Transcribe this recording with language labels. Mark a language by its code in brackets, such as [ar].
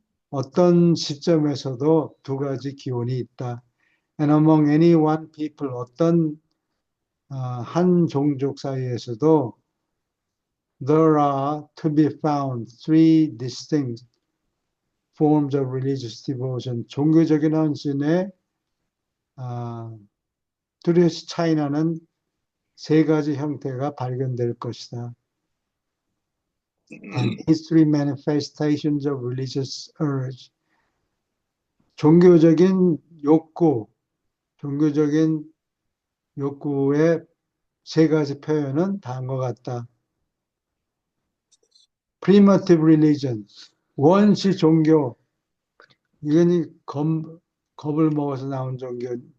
[ko] 어떤 시점에서도 두 가지 기원이 있다. [en] And among any one people, [ko] 어떤 한 종족 사이에서도 [en] there are to be found three distinct forms of religious devotion. [ko] 종교적인 헌신의 뚜렷이 차이나는 세 가지 형태가 발견될 것이다. [en] And these three manifestations of religious urge. [ko] 종교적인 종교적인 욕구의 세 가지 표현은 다음과 같다. [en] Primitive religion, [ko] 원시 종교. 이건 겁을 먹어서 나온 종교.